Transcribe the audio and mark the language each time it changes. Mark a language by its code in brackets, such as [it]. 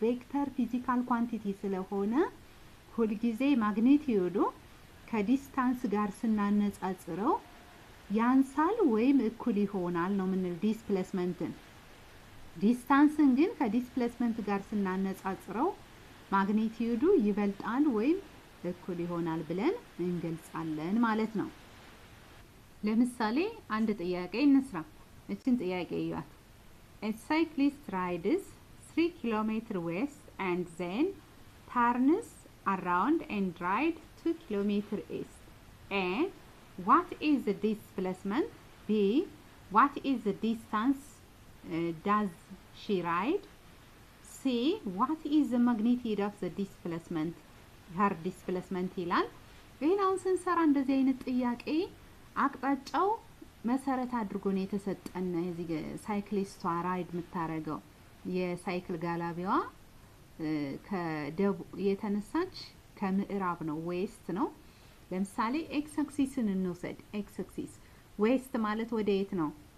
[am] ቬክተር ፊዚካል ኳንቲቲ ስለሆነ ሁሉ ጊዜ ማግኒቲዩዱ ከዲስታንስ ጋር ስናነጻጽረው ያንሳል ወይም እኩል ይሆናል ነው ምንል ዲስፕሌስመንትን። ዲስታንስን ግን ከዲስፕሌስመንት ጋር ስናነጻጽረው ማግኒቲዩዱ ይበልጣል ወይም እኩል ይሆናል ብለን እንገልጻለን ማለት ነው። ለምሳሌ አንድ ጥያቄ እንስራ። እቺን ጥያቄ ይያት። [en] A cyclist rides 3 km west and then turns around and rides 2 km east. A. What is the displacement? B. What is the distance does she ride? C. What is the magnitude of the displacement? Her displacement [am] ይላል። ይሄን አሁን ስንሰራ እንደዚህ አይነት ጥያቄ አቅጣጫው መሰረት አድርጎ ነው የተሰጠን። እዚህ ሳይክሊስቷ ራይድ የምታረገው የሳይክል ጋላቢዋ ከደቡብ የተነሳች ከምዕራብ ነው፣ ዌስት ነው። ለምሳሌ ኤክስ አክሲስን እንውሰድ። ኤክስ አክሲስ ዌስት ማለት ወደ የት ነው?